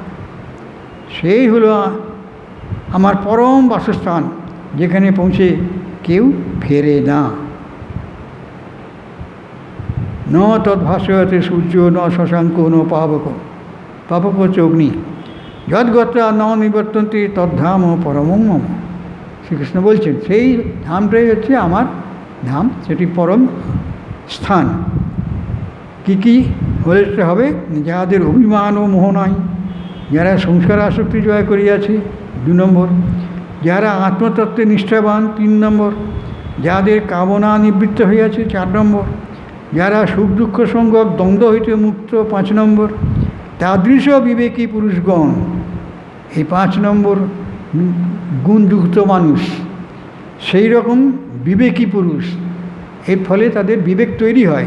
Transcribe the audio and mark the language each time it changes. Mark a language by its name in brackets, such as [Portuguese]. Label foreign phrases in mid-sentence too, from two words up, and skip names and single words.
[Bangla] সেই হলো আমার পরম বাসস্থান, যেখানে পৌঁছে কেউ ফেরে না। [Sanskrit] ন তদ্ভাসয়তে সূর্য, ন শশাঙ্ক, ন পাবক, [Bangla] পাবক হচ্ছে অগ্নি, [Sanskrit] যদ্গত্রা ন নিবর্তন্তে তদ্ধাম পরমং মম। [Bangla] শ্রীকৃষ্ণ বলছেন সেই ধামটাই হচ্ছে আমার ধাম, সেটি পরম স্থান। কী হতে হবে? যাদের অভিমান ও মোহ নাই, যারা সংসার আসক্তি জয় করিয়াছে 2 নম্বর, যারা আত্মতত্ত্বে নিষ্ঠাবান 3 নম্বর, যাদের কামনা নিবৃত্ত হইয়াছে 4 নম্বর, যারা সুখ দুঃখ সঙ্গক দ্বন্দ্ব হইতে মুক্ত 5 নম্বর, তাদৃশ বিবেকী পুরুষগণ, এই 5 নম্বর গুণযুক্ত মানুষ, সেই রকম বিবেকী পুরুষ, এর ফলে তাদের বিবেক তৈরি হয়।